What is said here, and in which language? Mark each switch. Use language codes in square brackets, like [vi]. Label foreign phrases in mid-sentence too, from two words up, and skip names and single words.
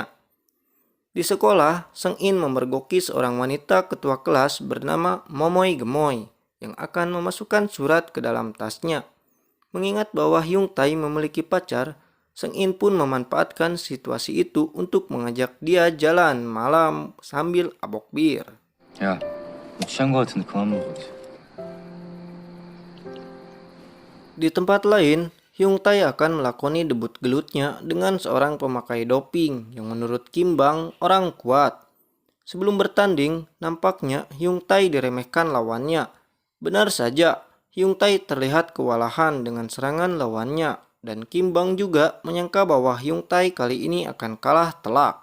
[id] Di sekolah, Seng In memergoki seorang wanita ketua kelas bernama Momoy Gemoy yang akan memasukkan surat ke dalam tasnya. Mengingat bahwa Hyung Tae memiliki pacar, Seng In pun memanfaatkan situasi itu untuk mengajak dia jalan malam sambil abok bir. [ko] 야, 너 취한 거 같은데 그만 먹어. [id] Di tempat lain, Hyung Tae akan melakoni debut gelutnya dengan seorang pemakai doping yang menurut Kim Bang orang kuat. Sebelum bertanding, nampaknya Hyung Tae diremehkan lawannya. Benar saja, Hyung Tae terlihat kewalahan dengan serangan lawannya dan Kim Bang juga menyangka bahwa Hyung Tae kali ini akan kalah telak.